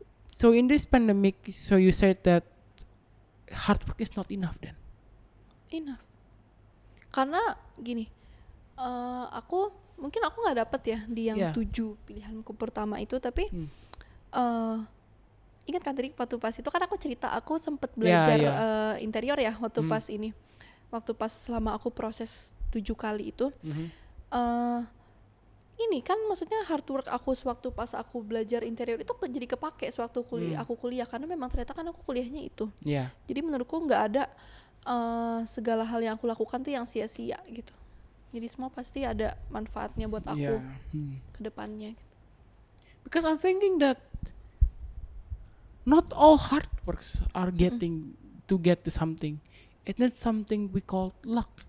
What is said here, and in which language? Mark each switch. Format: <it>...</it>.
<en>So in this pandemic, so you said that hard work is not enough then? Enough.</en> <id>Karena gini, aku nggak dapet ya di yang 7 pilihanku pertama itu, tapi ingat kan tadi waktu pas itu kan aku cerita aku sempet belajar interior ya waktu pas ini, waktu pas selama aku proses 7 kali itu. Ini kan maksudnya hard work aku sewaktu pas aku belajar interior itu jadi kepake sewaktu aku kuliah karena memang ternyata kan aku kuliahnya itu. Jadi menurutku nggak ada segala hal yang aku lakukan tuh yang sia-sia gitu. Jadi semua pasti ada manfaatnya buat aku ke depannya. Gitu.</id> <en>Because I'm thinking that not all hard works are getting to get to something. It's not something we call luck.</en>